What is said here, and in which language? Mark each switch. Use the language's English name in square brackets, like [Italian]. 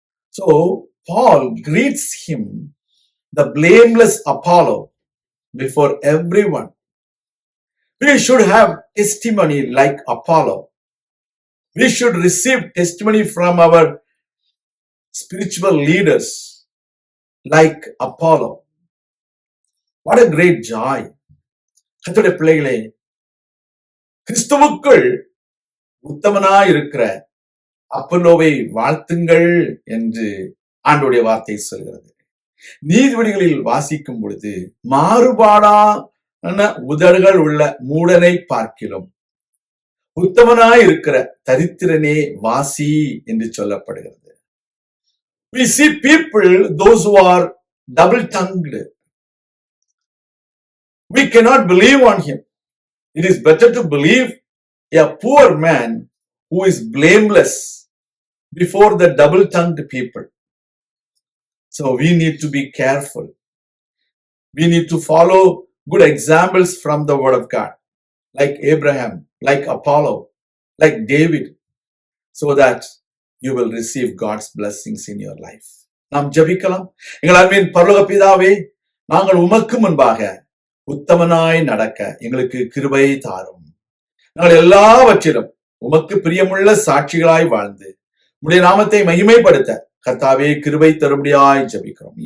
[English] So Paul greets him, the blameless Apollo, before everyone. We should have testimony like Apollo. We should receive testimony from our spiritual leaders like Apollo. What a great joy. [Tamil] கர்த்தருடைய பிள்ளைகளே, கிறிஸ்துவுக்குள் உத்தமனாய் இருக்கிற அப்பல்லோவை வாழ்த்துங்கள் என்று ஆண்டவருடைய வார்த்தை சொல்கிறது. நீதிபதிகளில் வாசிக்கும் பொழுது, மாறுபாடான உதடுகள் உள்ள மூடனை பார்க்கிலும் உத்தமனாய் இருக்கிற தரித்திரனே வாசி என்று சொல்லப்படுகிறது. [English] We see people, those who are double-tongued. We cannot believe on him. It is better to believe a poor man who is blameless before the double-tongued people. So we need to be careful. We need to follow good examples from the word of God, like Abraham, like Apollo, like David, so that you will receive God's blessings in your life. [Tamil] நாம் ஜெபிக்கலாம். எங்கள் அன்பின் பரலோக பிதாவே, நாங்கள் உமக்கு முன்பாக உத்தமனாய் நடக்க எங்களுக்கு கிருபை தாரும். நாங்கள் எல்லாவற்றிலும் உமக்கு பிரியமுள்ள சாட்சிகளாய் வாழ்ந்து உம்முடைய நாமத்தை மகிமைப்படுத்த கர்த்தாவே கிருபை தரும்படியாய் ஜெபிக்கிறோம்.